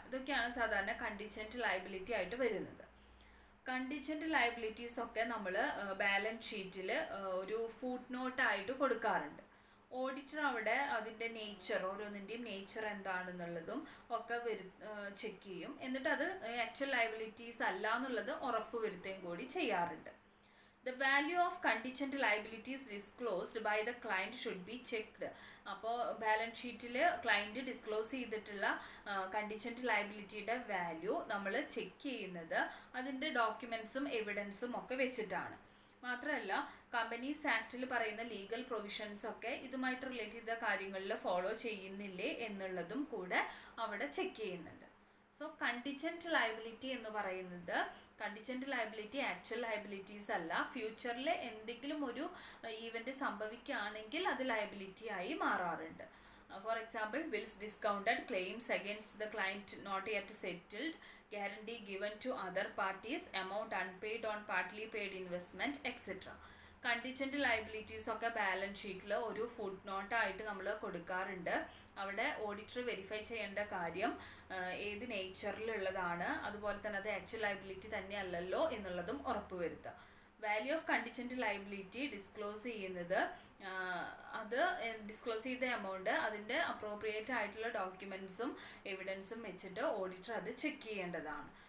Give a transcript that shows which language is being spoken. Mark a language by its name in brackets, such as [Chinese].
[Malayalam] ഇതൊക്കെയാണ് സാധാരണ contingent liability ആയിട്ട് വരുന്നത്. കണ്ടിൻജൻറ്റ് ലയബിലിറ്റീസ് ഒക്കെ നമ്മൾ ബാലൻസ് ഷീറ്റിൽ ഒരു ഫുട് നോട്ടായിട്ട് കൊടുക്കാറുണ്ട്. ഓഡിറ്റർ അവിടെ അതിൻ്റെ നേച്ചർ, ഓരോന്നിൻ്റെയും നേച്ചർ എന്താണെന്നുള്ളതും ഒക്കെ ചെക്ക് ചെയ്യും. എന്നിട്ട് അത് ആക്ച്വൽ ലയബിലിറ്റീസ് അല്ല എന്നുള്ളത് ഉറപ്പ് വരുത്തുകയും കൂടി ചെയ്യാറുണ്ട്. [English] The value of contingent liabilities disclosed by the client should be checked. [Malayalam] അപ്പോൾ ബാലൻസ് ഷീറ്റിൽ ക്ലയൻറ്റ് ഡിസ്ക്ലോസ് ചെയ്തിട്ടുള്ള കണ്ടിൻജൻറ്റ് ലയബിലിറ്റിയുടെ വാല്യൂ നമ്മൾ ചെക്ക് ചെയ്യുന്നത് അതിൻ്റെ ഡോക്യുമെൻറ്റ്സും എവിഡൻസും ഒക്കെ വെച്ചിട്ടാണ്. മാത്രമല്ല കമ്പനീസ് ആക്ടിൽ പറയുന്ന ലീഗൽ പ്രൊവിഷൻസ് ഒക്കെ ഇതുമായിട്ട് റിലേറ്റ് ചെയ്ത കാര്യങ്ങളിൽ ഫോളോ ചെയ്യുന്നില്ലേ എന്നുള്ളതും കൂടെ അവിടെ ചെക്ക് ചെയ്യുന്നുണ്ട്. സോ കണ്ടിജന്റ് ലയബിലിറ്റി എന്ന് പറയുന്നത് കണ്ടിജന്റ് ലയബിലിറ്റി ആക്ച്വൽ ലയബിലിറ്റീസ് അല്ല. ഫ്യൂച്ചറിൽ എന്തെങ്കിലും ഒരു ഈവൻറ്റ് സംഭവിക്കുകയാണെങ്കിൽ അത് ലയബിലിറ്റി ആയി മാറാറുണ്ട്. [English] For example, bills discounted, claims against the client not yet settled, guarantee given to other parties, amount unpaid on partly paid investment, etc. [Malayalam] Contingent liabilities ഒക്കെ balance ഷീറ്റിൽ ഒരു ഫുഡ് നോട്ടായിട്ട് നമ്മൾ കൊടുക്കാറുണ്ട്. അവിടെ ഓഡിറ്റർ വെരിഫൈ ചെയ്യേണ്ട കാര്യം ഏത് നേച്ചറിലുള്ളതാണ്, അതുപോലെ തന്നെ അത് ആക്ച്വൽ ലയബിലിറ്റി തന്നെയല്ലല്ലോ എന്നുള്ളതും ഉറപ്പുവരുത്തുക. Value of contingent liability disclose ചെയ്യുന്നത് അത് ഡിസ്ക്ലോസ് ചെയ്ത എമൗണ്ട് അതിൻ്റെ അപ്രോപ്രിയേറ്റ് ആയിട്ടുള്ള ഡോക്യുമെൻറ്റ്സും എവിഡൻസും വെച്ചിട്ട് ഓഡിറ്റർ അത് ചെക്ക് ചെയ്യേണ്ടതാണ്.